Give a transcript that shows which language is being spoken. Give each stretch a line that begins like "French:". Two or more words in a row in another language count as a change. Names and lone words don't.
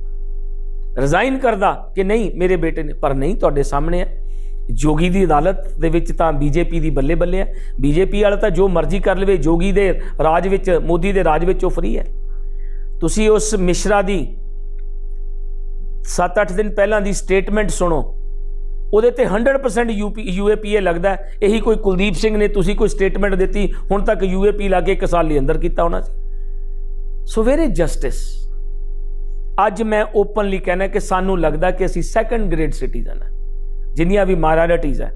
Punjabi: ਰਿਜ਼ਾਈਨ ਕਰਦਾ ਕਿ ਨਹੀਂ ਮੇਰੇ ਬੇਟੇ ਨੇ, ਪਰ ਨਹੀਂ, ਤੁਹਾਡੇ ਸਾਹਮਣੇ ਹੈ। ਜੋਗੀ ਦੀ ਅਦਾਲਤ ਦੇ ਵਿਚ ਤਾਂ BJP ਦੀ ਬੱਲੇ ਬੱਲੇ ਹੈ। BJP ਵਾਲਾ ਤਾਂ ਜੋ ਮਰਜ਼ੀ ਕਰ ਲਵੇ, ਜੋਗੀ ਦੇ ਰਾਜ ਵਿਚ, ਮੋਦੀ ਦੇ ਰਾਜ ਵਿਚ ਫ੍ਰੀ ਹੈ। ਤੁਸੀਂ ਉਸ ਮਿਸ਼ਰਾ ਦੀ 7-8 ਦਿਨ ਪਹਿਲਾਂ ਦੀ ਸਟੇਟਮੈਂਟ ਸੁਣੋ, ਉਹਦੇ ਤੇ 100% UAPA ਲੱਗਦਾ। ਇਹੀ ਕੋਈ ਕੁਲਦੀਪ ਸਿੰਘ ਨੇ ਤੁਸੀਂ ਕੋਈ ਸਟੇਟਮੈਂਟ ਦਿੱਤੀ, ਹੁਣ ਤੱਕ UAP ਲਾ ਕੇ 1 ਸਾਲ ਲਈ ਅੰਦਰ ਕੀਤਾ ਹੋਣਾ ਸੀ।
English: So where is justice?
Punjabi: ਅੱਜ ਮੈਂ ਓਪਨਲੀ ਕਹਿਣਾ ਕਿ ਸਾਨੂੰ ਲੱਗਦਾ ਕਿ ਅਸੀਂ
English: second grade citizen
Punjabi: ਹਾਂ, ਜਿੰਨੀਆਂ ਵੀ ਮਾਇਨੋਰਿਟੀਜ਼ ਹੈ।